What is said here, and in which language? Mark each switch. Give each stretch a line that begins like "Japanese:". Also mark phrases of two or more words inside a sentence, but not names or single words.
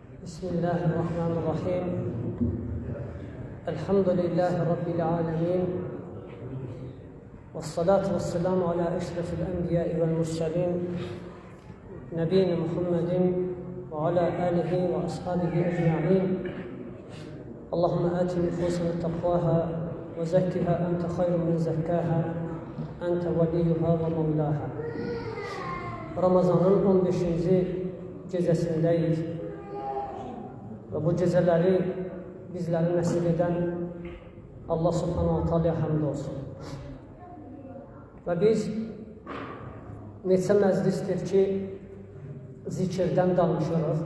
Arabic: بسم الله الرحمن الرحيم الحمد لله رب العالمين والصلاة والسلام على أشرف الأنبياء والمرسلين نبينا محمد وعلى آله وأصحابه أجمعين اللهم آت نفوسنا تقواها وزكها أنت خير من زكاها أنت وليها ومولاها.
Azerbaijani: Ramazanın 15-ci gecəsindəyik və bu gecələri bizləri nəsib edən Allah
Arabic: سبحانه وتعالى
Azerbaijani: həmd olsun. Və biz neçə məclisdir ki, zikirdən danışırıq.